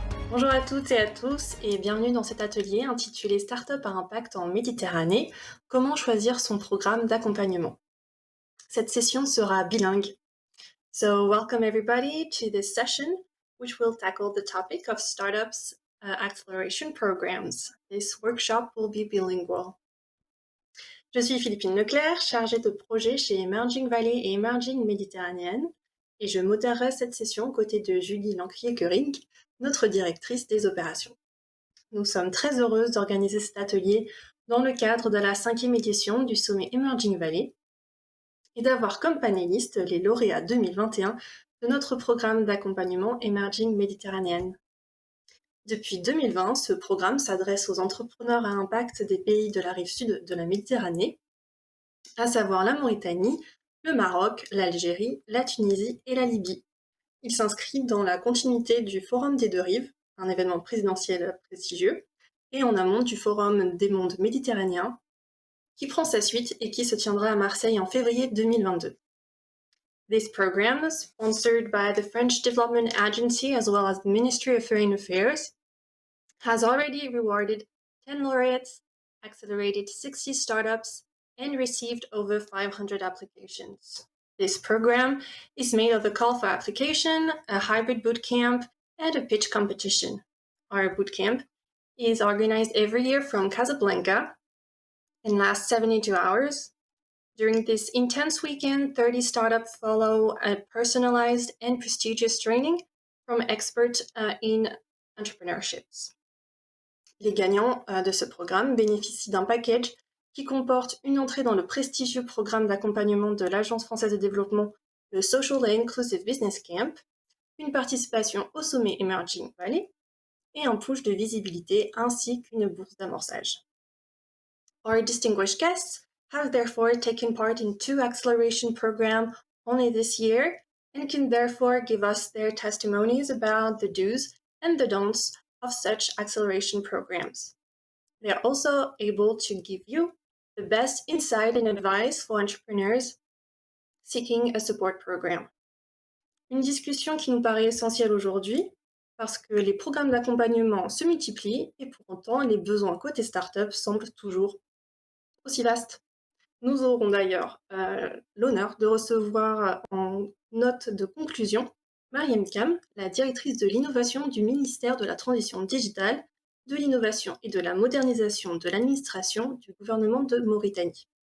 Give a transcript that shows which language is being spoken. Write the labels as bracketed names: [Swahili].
[French] Bonjour à toutes et à tous et bienvenue dans cet atelier intitulé Startup à impact en Méditerranée, comment choisir son programme d'accompagnement. Cette session sera bilingue. [English] So welcome everybody to this session which will tackle the topic of startups acceleration programs. This workshop will be bilingual. [French] Je suis Philippine Leclerc, chargée de projet chez Emerging Valley et Emerging Méditerranéenne, et je modérerai cette session aux côtés de Julie Lancrier-Göring, notre directrice des opérations. Nous sommes très heureuses d'organiser cet atelier dans le cadre de la 5e édition du sommet Emerging Valley et d'avoir comme panélistes les lauréats 2021 de notre programme d'accompagnement Emerging Méditerranéenne. Depuis 2020, ce programme s'adresse aux entrepreneurs à impact des pays de la rive sud de la Méditerranée, à savoir la Mauritanie, le Maroc, l'Algérie, la Tunisie et la Libye. Il s'inscrit dans la continuité du Forum des deux rives, un événement présidentiel prestigieux, et en amont du Forum des mondes méditerranéens, qui prend sa suite et qui se tiendra à Marseille en février 2022. [English] This program, sponsored by the French Development Agency as well as the Ministry of Foreign Affairs, has already rewarded 10 laureates, accelerated 60 startups, and received over 500 applications. This program is made of a call for application, a hybrid bootcamp, and a pitch competition. Our bootcamp is organized every year from Casablanca and lasts 72 hours. During this intense weekend, 30 startups follow a personalized and prestigious training from experts in entrepreneurships. [French] Les gagnants de ce programme bénéficient d'un package qui comporte une entrée dans le prestigieux programme d'accompagnement de l'Agence française de développement, le Social and Inclusive Business Camp, une participation au sommet Emerging Valley et un push de visibilité ainsi qu'une bourse d'amorçage. [English] Our distinguished guests have therefore taken part in 2 acceleration programs only this year and can therefore give us their testimonies about the do's and the don'ts of such acceleration programs. They are also able to give you the best insight and advice for entrepreneurs seeking a support program. [French] Une discussion qui nous paraît essentielle aujourd'hui parce que les programmes d'accompagnement se multiplient et pour autant les besoins côté start-up semblent toujours aussi vastes. Nous aurons d'ailleurs l'honneur de recevoir en note de conclusion Mariam Kam, la directrice de l'innovation du ministère de la Transition digitale, de l'innovation et de la modernisation de l'administration du gouvernement de Mauritanie.